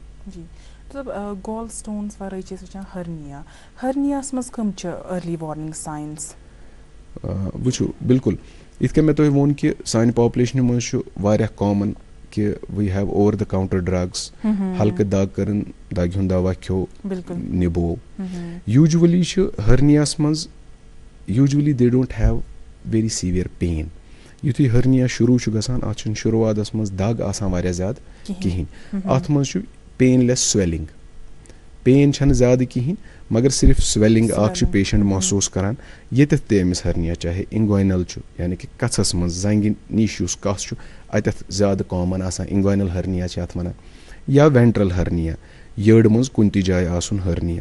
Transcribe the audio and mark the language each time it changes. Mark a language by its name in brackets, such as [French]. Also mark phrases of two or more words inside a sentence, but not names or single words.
[Kashmiri] جی مطلب گال سٹونز ورٲے چھِ أسۍ وٕچھان ہرنیا, ہرنیاہس منٛز کٕم چھِ [English] early warning signs? [Kashmiri] وٕچھو بِلکُل یِتھ کٔنۍ مےٚ تۄہہِ ووٚن کہِ سانہِ پاپولیشنہِ منٛز چھُ واریاہ کامن کہ [English] we have over the counter drugs, [Kashmiri] ہلکہٕ دگ کٔرٕن, دگہِ ہُنٛد دوا کھیو, نِبو. یوٗجؤلی چھُ ہرنیاہس منٛز یوٗجؤلی [English] they don't have very severe pain. [Kashmiri] یُتھُے ہرنیا شروٗع چھُ گژھان اَتھ چھُنہٕ شروعاتَس منٛز دَگ آسان واریاہ زیادٕ کِہیٖنۍ. اَتھ منٛز چھُ [English] painless swelling, [Kashmiri] پین چھَنہٕ زیادٕ کِہیٖنۍ مگر صرف سویلِنٛگ اَکھ چھُ پیشَنٹ محسوٗس کَران ییٚتٮ۪تھ تہِ أمِس ہرنیا, چاہے اِنگوینَل چھُ یعنی کہِ کَژھَس منٛز زنٛگہِ نِش یُس کَس چھُ اَتٮ۪تھ زیادٕ کامَن آسان, [English] inguinal hernia [Kashmiri] چھِ اَتھ وَنان, یا [English] ventral hernia, [Kashmiri] یٔڈ منٛز کُنہِ تہِ جایہِ آسُن ہرنیا.